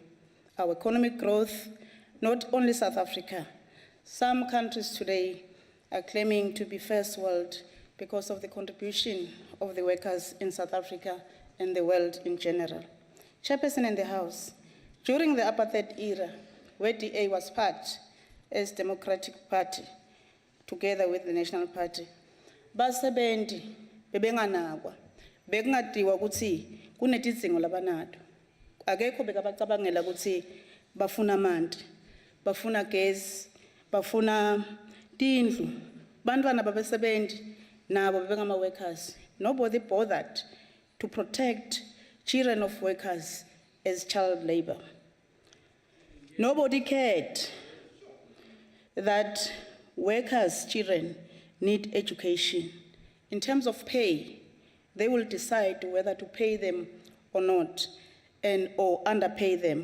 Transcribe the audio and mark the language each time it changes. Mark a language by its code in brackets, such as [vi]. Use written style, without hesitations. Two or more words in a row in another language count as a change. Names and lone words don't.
[en] Our economic growth, not only South Africa, some countries today are claiming to be first world because of the contribution of the workers in South Africa and the world in general. Chairperson in the House, during the apartheid era, where DA was part as Democratic Party, together with the National Party, [ss] basebendi bebenganakwa bekungadiwa ukuthi kunetidzingo labanato akekho bekabacabangela ukuthi bafuna amanti bafuna gesi bafuna tindlu bantwana babesebendi nabo bebengama workers. [en] Nobody bothered to protect children of workers as child labor. Nobody cared that workers' children need education. In terms of pay, they will decide whether to pay them or not, or underpay them.